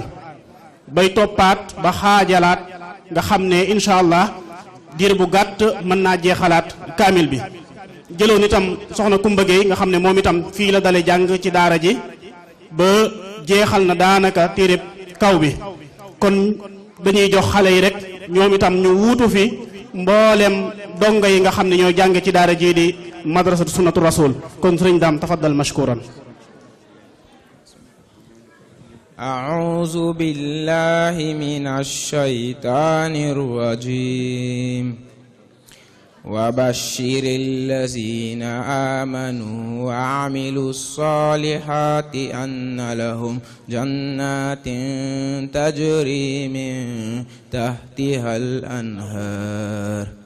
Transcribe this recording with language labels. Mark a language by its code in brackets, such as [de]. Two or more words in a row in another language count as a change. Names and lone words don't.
[wo] bay toppaat ba xaajalaat nga xam ne [ar] إن شاء الله [wo] diir bu gàtt mën naa jeexalaat kaamil bi jëloon itam soxna Kumba Gueye nga xam ne moom itam fii la dale jàng ci daara ji ba jeexal na daanaka téereb kaw bi kon dañuy jox xale yi rek ñoom itam ñu wuutu fi mboolem donga yi nga xam ne ñoo jàng ci daara ji di madrasatu sunnatu rasul kon sëriñ daam [ar] تفضل مشكورا. أعوذ بالله من الشيطان الرجيم وبشر الذين آمنوا وعملوا الصالحات أن لهم جنات تجري من تحتها الأنهار